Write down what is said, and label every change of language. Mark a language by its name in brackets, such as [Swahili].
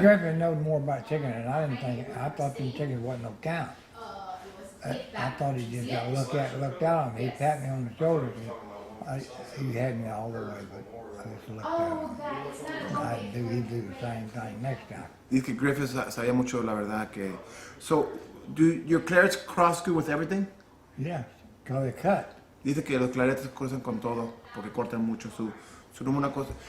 [English] Griffin knows more about chicken than I didn't think. I thought them chickens wasn't no count. It was I thought he just got looked out on me. He tapped me on the shoulder. He had me all the way, but I just looked at him. Oh, that is not He'd do the same thing next time. [Spanish] Dice que Griffith sabía mucho, la verdad que. [English] So, do your Clarets cross good with everything? Yeah, cause they cut. [Spanish] Dice que los Claretes cruzan con todo porque cortan mucho su número una cosa.